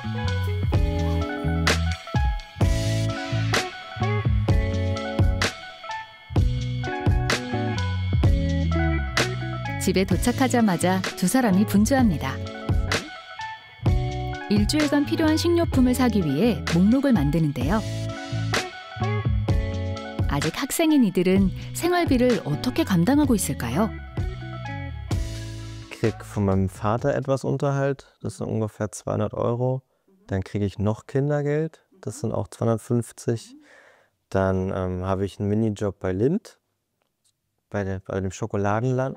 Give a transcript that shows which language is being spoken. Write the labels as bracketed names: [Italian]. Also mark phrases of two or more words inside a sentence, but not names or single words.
[Korean] 집에 도착하자마자 두 사람이 분주합니다. 일주일간 필요한 식료품을 사기 위해 목록을 만드는데요. 아직 학생인 이들은 생활비를 어떻게 감당하고 있을까요? [German] Ich kriege von meinem Vater etwas Unterhalt, das sind ungefähr 200 €. Dann kriege ich noch Kindergeld, das sind auch 250. Dann habe ich einen Minijob bei Lindt, bei dem Schokoladenland.